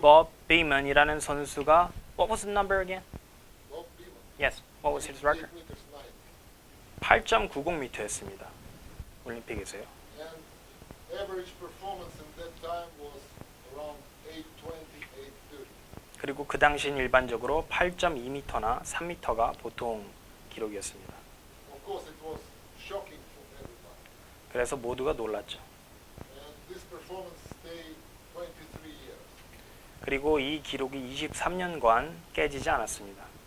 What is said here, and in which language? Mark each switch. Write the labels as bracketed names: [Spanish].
[Korean] 법 비먼이라는 선수가 [English] What was the number again? Bob Beamon. Yes. What was his record? 8 meters 9. [Korean] 8.90m였습니다. 올림픽에서요. [English] And average performance in that time was around 8:20, 8:30. [Korean] 그리고 그 당시엔 일반적으로 8.2m나 3m가 보통 기록이었습니다. [English] Of course, it was shocking for everybody. [Korean] 그래서 모두가 놀랐죠. [English] And this performance stayed 23 years [Korean] 그리고 이 기록이 23년간 깨지지 않았습니다.